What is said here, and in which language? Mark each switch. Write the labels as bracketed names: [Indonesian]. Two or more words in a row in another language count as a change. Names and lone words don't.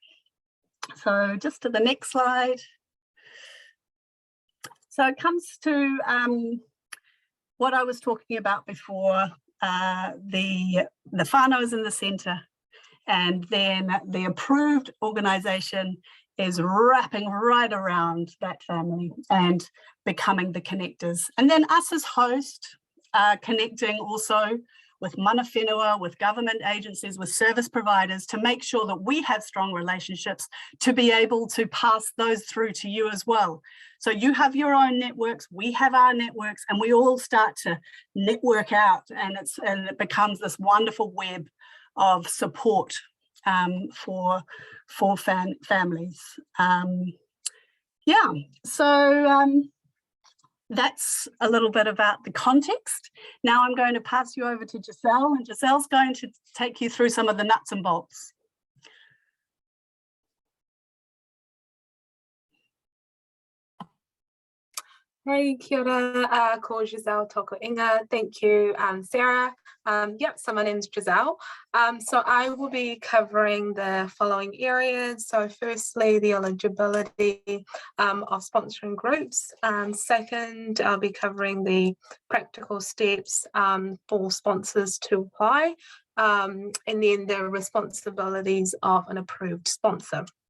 [English] So just to the next slide. So it comes to what I was talking about before, the whānau is in the centre, and then the approved organisation is wrapping right around that family and becoming the connectors. And then us as host, connecting also with [Māori] mana whenua, [English] with government agencies, with service providers to make sure that we have strong relationships to be able to pass those through to you as well. So you have your own networks, we have our networks, and we all start to network out, and it becomes this wonderful web of support for families. Yeah, so that's a little bit about the context. Now I'm going to pass you over to Giselle, and Giselle's going to take you through some of the nuts and bolts. [Māori] Hey, kia ora, ko Giselle toko inga. [English] Thank you, Sarah. Yep, so my name's Giselle. So I will be covering the following areas. So firstly, the eligibility of sponsoring groups. Second, I'll be covering the practical steps for sponsors to apply, and then the responsibilities of an approved sponsor.